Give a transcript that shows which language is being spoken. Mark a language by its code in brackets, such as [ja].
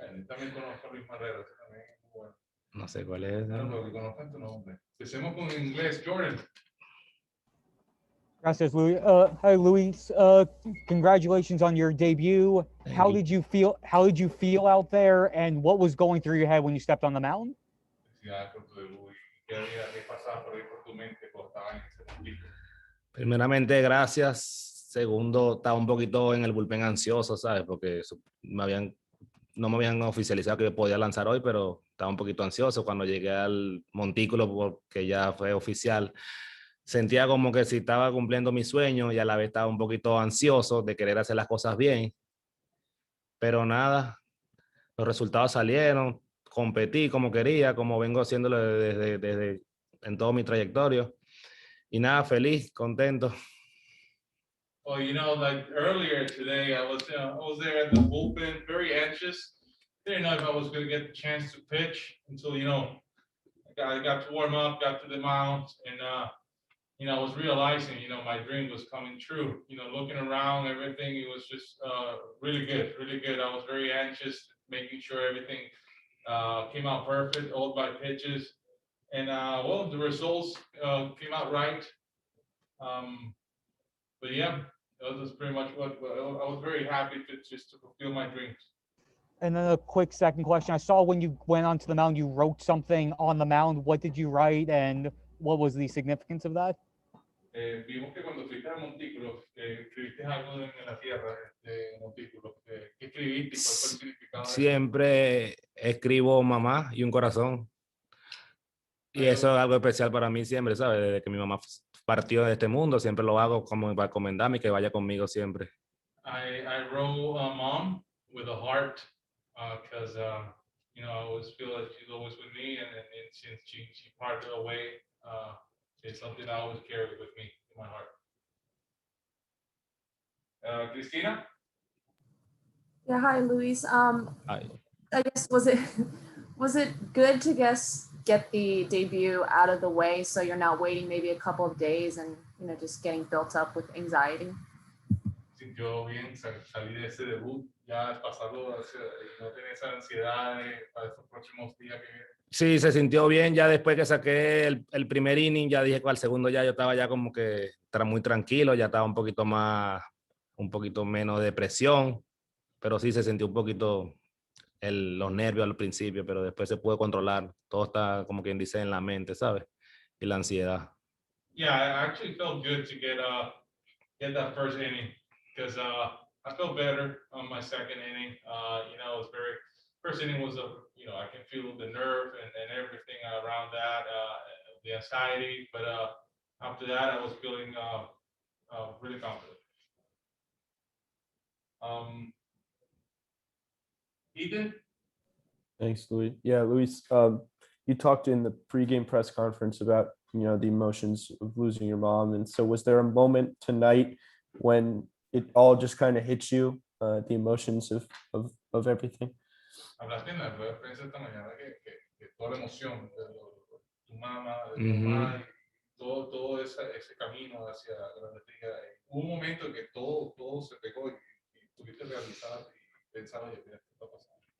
[es] También conozco a Luis Madero, ese también es muy bueno. No sé cuál es. No, lo que conozco tu nombre. Empecemos con inglés, Jordan. Gracias, Luis. [en] Hi, Luis. Congratulations on your debut. Thank How you. did you feel? How did you feel out there? And what was going through your head when you stepped on the mound? [es] felicidades por tu debut. ¿Y qué pasaba por ahí por tu mente cuando estabas en ese momento? Primeramente, gracias. Segundo, estaba un poquito en el bullpen ansioso, ¿sabes? Porque no me habían oficializado que podía lanzar hoy, pero estaba un poquito ansioso. Cuando llegué al montículo, porque ya fue oficial, sentía como que si estaba cumpliendo mi sueño y a la vez estaba un poquito ansioso de querer hacer las cosas bien. Pero nada, los resultados salieron, competí como quería, como vengo haciéndolo desde en todo mi trayectoria. Y nada, feliz, contento. [en] Well, like earlier today, I was there at the bullpen, very anxious. Didn't know if I was going to get the chance to pitch until, I got to warm up, got to the mound, and, I was realizing, my dream was coming true. Looking around, everything, it was just really good, really good. I was very anxious, making sure everything came out perfect, all by pitches. And, well, the results came out right. But yeah, that was pretty much what I was very happy to fulfill my dreams. And then a quick second question. I saw when you went onto the mound, you wrote something on the mound. What did you write and what was the significance of that? [es] Vimos que cuando fuiste al montículo, escribiste algo en la tierra, montículo. ¿Qué escribiste y cuál fue el significado de eso? Siempre escribo mamá y un corazón. Y eso es algo especial para mí siempre, ¿sabes? Desde que mi mamá partió de este mundo, siempre lo hago como para recomendarme y que vaya conmigo siempre. [en] I wrote mom with a heart because I always feel that she's always with me, and since she parted away, it's something I always carry with me in my heart. Cristina? Yeah, hi, Luis. Ay. I guess was it good to get the debut out of the way so you're not waiting maybe a couple of days and just getting built up with anxiety? [es] Sintió bien salir de ese debut, ya pasarlo, no tener esa ansiedad para estos próximos días que vienen. Sí, se sintió bien ya después que saqué el primer inning, ya dije que al segundo ya yo estaba ya como que muy tranquilo, ya estaba un poquito menos de presión, pero sí se sintió un poquito los nervios al principio, pero después se pudo controlar. Todo está como quien dice en la mente, ¿sabes? Y la ansiedad. [en] Yeah, I actually felt good to get that first inning because I felt better on my second inning. It was first inning was I can feel the nerve and everything around that, the anxiety, but after that I was feeling really confident. Ethan? Thanks, Luis. Yeah, Luis, you talked in the pregame press conference about, the emotions of losing your mom. And so was there a moment tonight when it all just kind of hit you, the emotions of everything? [es] Hablaste en la rueda de prensa esta mañana que toda la emoción de tu mamá, de tu mamá, y todo ese camino hacia la Liga. Hubo un momento en que todo se pegó y tuviste que realizar y pensar, oye, mira, ¿qué está pasando?